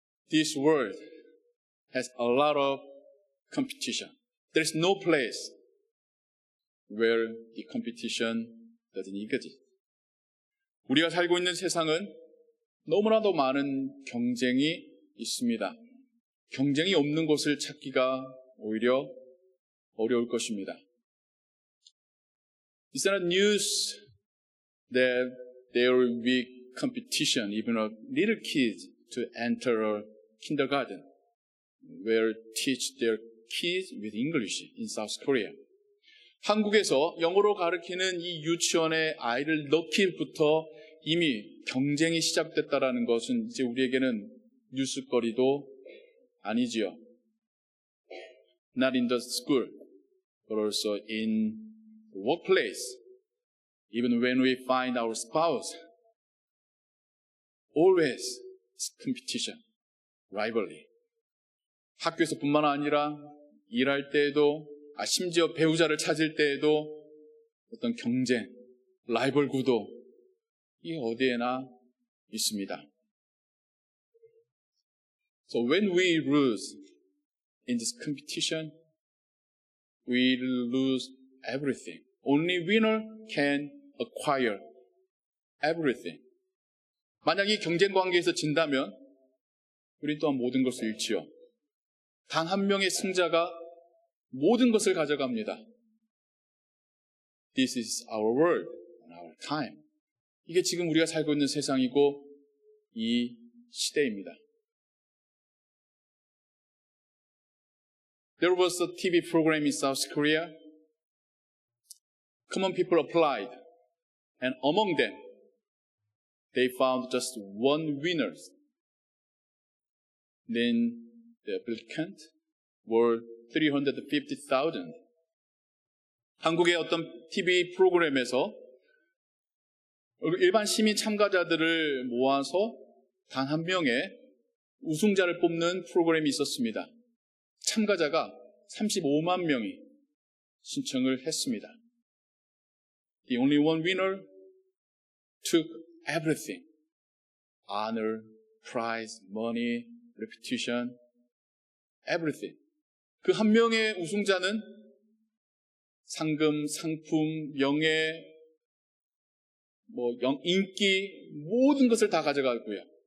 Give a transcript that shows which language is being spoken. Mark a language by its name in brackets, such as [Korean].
[English] This world has a lot of competition. There's no place where the competition doesn't exist. [Korean] 우리가 살고 있는 세상은 너무나도 많은 경쟁이 있습니다. 경쟁이 없는 곳을 찾기가 오히려 어려울 것입니다. [English] It's not news that there will be competition, even of little kids to enter a kindergarten, where teach their kids with English in South Korea. [Korean] 한국에서 영어로 가르치는 이 유치원에 아이를 넣기부터 이미 경쟁이 시작됐다라는 것은 이제 우리에게는 뉴스거리도 아니지요. [English] Not in the school, but also in the workplace. Even when we find our spouse, always it's competition, rivalry. [Korean] 학교에서뿐만 아니라 일할 때에도, 심지어 배우자를 찾을 때에도 어떤 경쟁, 라이벌 구도, 이게 어디에나 있습니다. [English] So when we lose in this competition, we lose everything. Only winner can acquire everything. [Korean] 만약 이 경쟁 관계에서 진다면 우리 또한 모든 것을 잃지요. 단 한 명의 승자가 모든 것을 가져갑니다. [English] This is our world and our time. [Korean] 이게 지금 우리가 살고 있는 세상이고 이 시대입니다. [English] There was a TV program in South Korea. Common people applied, and among them, they found just one winner. Then the applicants were 350,000. [Korean] 한국의 어떤 TV 프로그램에서 일반 시민 참가자들을 모아서 단 한 명의 우승자를 뽑는 프로그램이 있었습니다. 참가자가 35만 명이 신청을 했습니다. [English] The only one winner took everything. Honor, prize, money, reputation, everything. [Korean] 그 한 명의 우승자는 상금, 상품, 명예, 인기, 모든 것을 다 가져가고요.